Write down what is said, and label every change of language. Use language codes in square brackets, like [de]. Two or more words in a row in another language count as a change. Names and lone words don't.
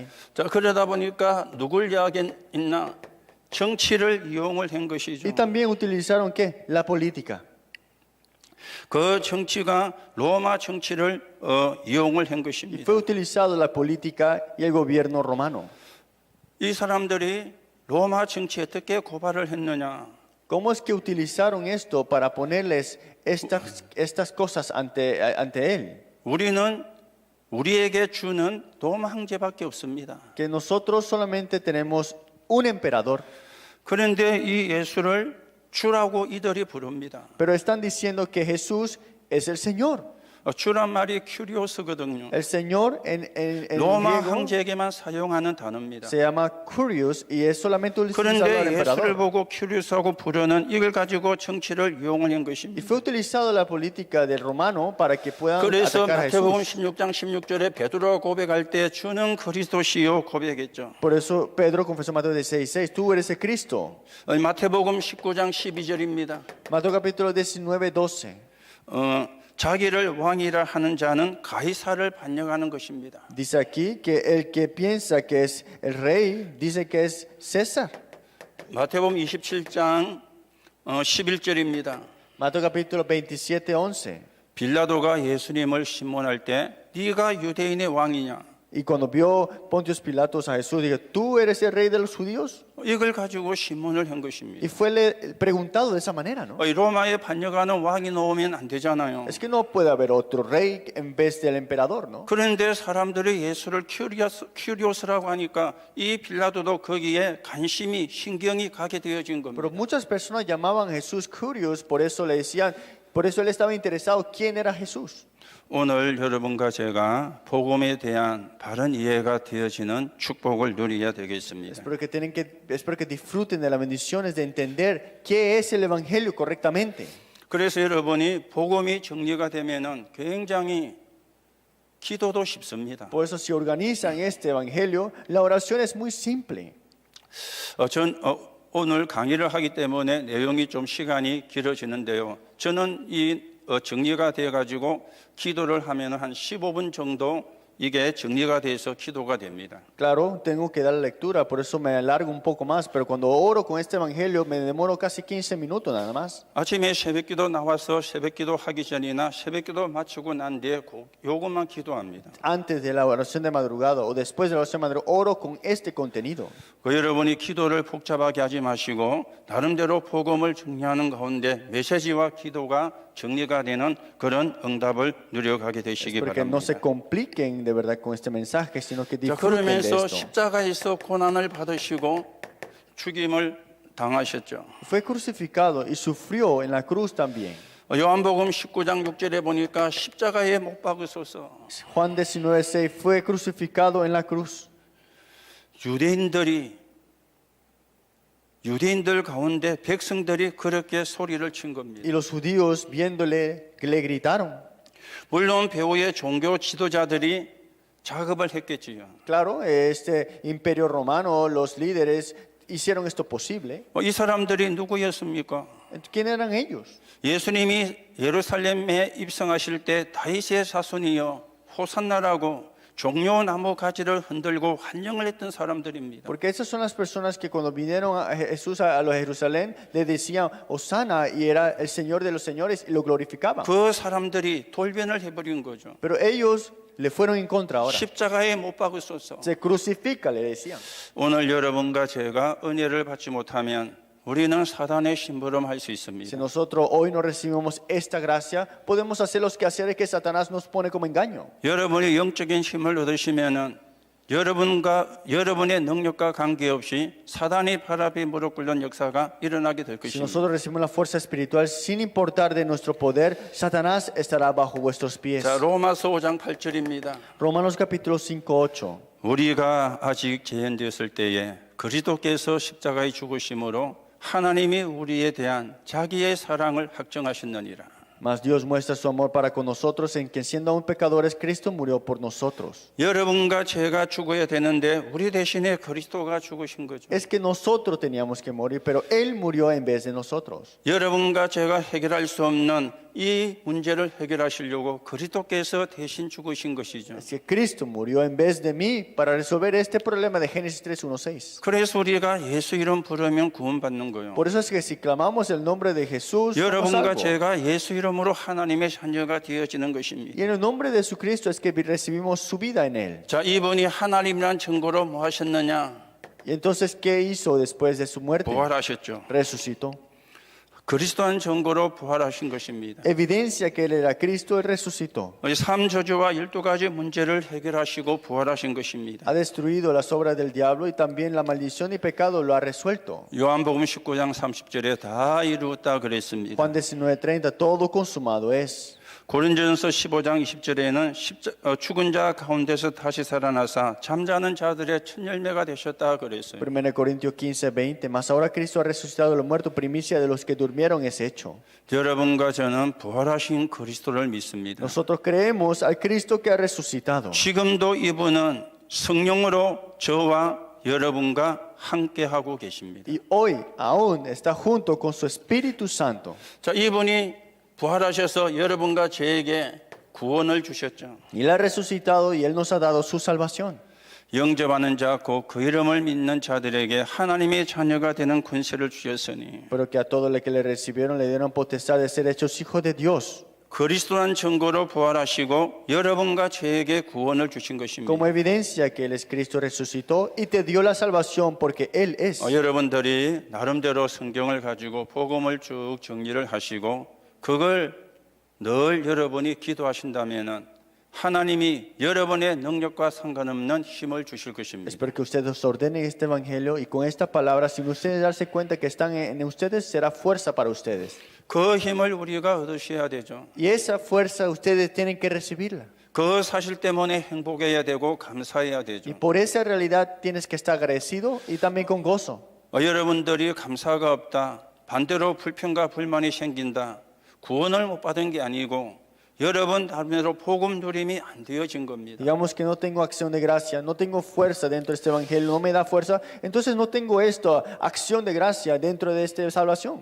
[ko] 자, 그러다 보니까 누굴 이야기했나? 정치를 이용을 한 것이죠. [es] Y también utilizaron ¿qué? La política. [ko] 그 정치가 로마 정치를 이용을 한 [es] Y [ko] 것입니다. [es] fue utilizado la política y el gobierno romano. [ko] 이 사람들이 로마 정치에 어떻게 고발을 했느냐? [es] ¿Cómo es que utilizaron esto para ponerles estas cosas ante él? [ko] 우리는 우리에게 주는 로마 황제밖에 없습니다. [es] Que nosotros solamente tenemos un emperador, [ko] 그런데 이 예수를 주라고 이들이 부릅니다. [es] pero están diciendo que Jesús es el Señor. [ko] 주란 말이 큐리오스거든요. [es] El Señor en [ko] 로마 [es] griego [ko] 황제에게만 사용하는 단어입니다. [es] se llama Curious y es solamente utilizado al [ko] 그런데 예수를 [es] emperador. [ko] 보고 큐리오스하고 부르는 이걸 가지고 정치를 이용을 한 [es] Y [ko] 것입니다. [es] fue utilizado la política del romano para que puedan [ko] 그래서 [es] atacar a [ko] 마태복음 [es] Jesús. [ko] 16장 16절에 베드로가 고백할 때 주는 그리스도시요 고백했죠. [es] Por eso Pedro confesó en Mateo 16:6, tú eres el Cristo. [ko] 마태복음 19장 12절입니다. [es] Mateo capítulo 19:12. [ko] 자기를 왕이라 하는 자는 가이사를 반역하는 것입니다. [es] Dice aquí que el que piensa que es el rey dice que es César. [ko] 마태복음 27장 11절입니다. [es] Mateo capítulo 27:11. [ko] 빌라도가 예수님을 신문할 때 네가 유대인의 왕이냐? [es] Y cuando vio Pontius Pilatos a Jesús, dijo, ¿tú eres el rey de los judíos? [ko] 이걸 가지고 신문을 한 것입니다. [es] Y fue preguntado de esa manera, ¿no? [ko] 로마에 반역하는 왕이 나오면 안 되잖아요. [es] Es que no puede haber otro rey en vez del emperador, ¿no? [ko] 그런데 사람들이 예수를 큐리오스라고 하니까 이 빌라도도 거기에 관심이 신경이 가게 되어진 겁니다. [es] Pero muchas personas llamaban a Jesús Curious, por eso le decían, por eso él estaba interesado quién era Jesús. [ko] 오늘 여러분과 제가 복음에 대한 바른 이해가 되어지는 축복을 누려야 되겠습니다. [es] Espero que disfruten de las bendiciones de entender qué es el evangelio correctamente. [ko] 그래서 여러분이 복음이 정리가 되면은 굉장히 기도도 쉽습니다. [es] Por eso si organizan este evangelio, la oración es muy simple. [ko] 오늘 강의를 하기 때문에 내용이 좀 시간이 길어지는데요. 저는 이 정리가 되어 가지고 기도를 하면 한 15분 정도 이게 정리가 돼서 기도가 됩니다. [es] Claro, tengo que dar la lectura, por eso me alargo un poco más, pero cuando oro con este evangelio me demoro casi 15 minutos nada más. [ko] 아침에 새벽기도 나와서 새벽기도 하기 전이나 새벽기도 마치고 난 뒤에 요것만 기도합니다. [es] Antes de la oración de madrugada o después de la oración de madrugada, oro con este contenido. [ko] 여러분이 기도를 복잡하게 하지 마시고 나름대로 복음을 정리하는 가운데 메시지와 기도가 정리가 되는 그런 응답을 누려가게 되시기 [es] Porque no se [ko] 바랍니다. [es] compliquen de verdad con este mensaje, sino que [ko] 자, [es] disfruten de [ko] 그러면서 [es] esto. [ko] 십자가에서 고난을 받으시고 죽임을 당하셨죠. [es] Fue crucificado y sufrió en la cruz también. [ko] 요한복음 19장 6절에 보니까 십자가에 못 박으소서. [es] Juan 19:6 fue crucificado en la cruz. [ko] 유대인들 가운데 백성들이 그렇게 소리를 친 겁니다. [es] Y los judíos viéndole le gritaron. [ko] 물론 배후의 종교 지도자들이 작업을 했겠지요. [es] Claro, este imperio romano, los líderes hicieron esto posible. [ko] 이 사람들이 누구였습니까? [es] ¿Quién eran ellos? [ko] 예수님이 예루살렘에 입성하실 때 다윗의 자손이여 호산나라고 종려나무 가지를 흔들고 환영을 했던 사람들입니다. [es] Porque esas son las personas que cuando vinieron a Jesús a los Jerusalén le decían Hosanna y era el Señor de los señores y lo glorificaban. [ko] 그 사람들이 돌변을 해버린 거죠. [es] Pero ellos le fueron en contra ahora. [ko] 십자가에 못 박으소서. [es] Se crucifica, le decían. [ko] 오늘 여러분과 제가 은혜를 받지 못하면 우리는 사단의 심부름할 수 [es] Si [ko] 있습니다. [es] nosotros hoy no recibimos esta gracia, podemos hacer los quehaceres que Satanás nos pone como engaño. [ko] 여러분이 영적인 힘을 얻으시면은 여러분의 능력과 관계없이 사단이 발 앞에 무릎 꿇는 역사가 일어나게 될 [es] Si [ko] 것입니다. [es] nosotros recibimos la fuerza espiritual sin importar de nuestro poder, Satanás estará bajo vuestros pies. [ko] 자, 로마서 5장 8절입니다. [es] Romanos capítulo 5, 8. [ko] 우리가 아직 재현되었을 때에 그리스도께서 십자가에 죽으심으로 하나님이 우리에 대한 자기의 사랑을 확정하셨느니라. [es] Mas Dios muestra su amor para con nosotros en que siendo aún pecadores, Cristo murió por nosotros. [ko] 여러분과 제가 죽어야 되는데 우리 대신에 그리스도가 죽으신 거죠. [es] Es que nosotros teníamos que morir, pero Él murió en vez de nosotros. [ko] 여러분과 제가 해결할 수 없는 이 문제를 해결하시려고 그리스도께서 대신 죽으신 것이죠. [es] Es que Cristo murió en vez de mí para resolver este problema de Génesis 3, 1, 6. [ko] 그래서 우리가 예수 이름 부르면 구원받는 거예요. [es] Por eso es que si clamamos el nombre de Jesús, somos [ko] 여러분과 [es] salvos. [ko] 제가 예수 이름으로 하나님의 자녀가 되어지는 것입니다. [es] Y en el nombre de Jesucristo es que recibimos su vida en Él. [ko] 자, 이분이 하나님이란 증거로 뭐 하셨느냐? [es] Y entonces, ¿qué hizo después de su muerte? [ko] 부활하셨죠. [es] Resucitó. [ko] 그리스도한 증거로 부활하신 것입니다. [es] Evidencia que Él era Cristo, Él resucitó. [ko] 삼저주와 12가지 문제를 해결하시고 부활하신 것입니다. [es] Ha destruido las obras del diablo y también la maldición y pecado lo ha resuelto. [ko] 요한복음 19장 30절에 다 이루었다 그랬습니다. [es] Juan 19:30, todo consumado es. [ko] 고린도전서 15장 20절에는 죽은 자 가운데서 다시 살아나사 잠자는 자들의 첫 열매가 되셨다 그랬어요. [es] 1 Corintios 15:20, mas ahora Cristo ha resucitado de los muertos, primicia de los que durmieron es hecho. [ko] 여러분과 저는 부활하신 그리스도를 믿습니다. [es] Nosotros creemos al Cristo que ha resucitado. [ko] 지금도 이분은 성령으로 저와 여러분과 함께 하고 계십니다. [es] Y hoy aún está junto con su Espíritu Santo. [ko] 자, 이분이 부활하셔서 여러분과 저에게 구원을 주셨죠. [es] Y Él ha resucitado y Él nos ha dado su salvación. [ko] 영접하는 자, 곧 그 이름을 믿는 자들에게 하나님의 자녀가 되는 권세를 주셨으니 [es] Pero que a todos los que le recibieron le dieron potestad de ser hechos hijos de Dios. [ko] 그리스도란 증거로 부활하시고 여러분과 저에게 구원을 주신 것입니다. [es] Como evidencia que Él es Cristo, resucitó y te dio la salvación porque Él es. [ko] 여러분들이 나름대로 성경을 가지고 복음을 쭉 정리를 하시고 그걸 늘 여러분이 기도하신다면은 하나님이 여러분의 능력과 상관없는 힘을 주실 것입니다. [es] Espero que ustedes ordenen este evangelio y con esta palabra, sin ustedes darse cuenta que están en ustedes, será fuerza para ustedes. [ko] 그 힘을 우리가 얻으셔야 되죠. [es] Y esa fuerza ustedes tienen que recibirla. [ko] 그 사실 때문에 행복해야 되고 감사해야 [es] Y [ko] 되죠. [es] por esa realidad tienes que estar agradecido y también con gozo. [ko] 여러분들이 감사가 없다, 반대로 불평과 불만이 생긴다, 구원을 못 받은 게 아니고 여러분 나름대로 복음 누림이 안 되어진 겁니다. [es] Digamos que no tengo acción de gracia, no tengo fuerza dentro de este evangelio, no me da fuerza, entonces no tengo esta acción de gracia dentro de esta salvación.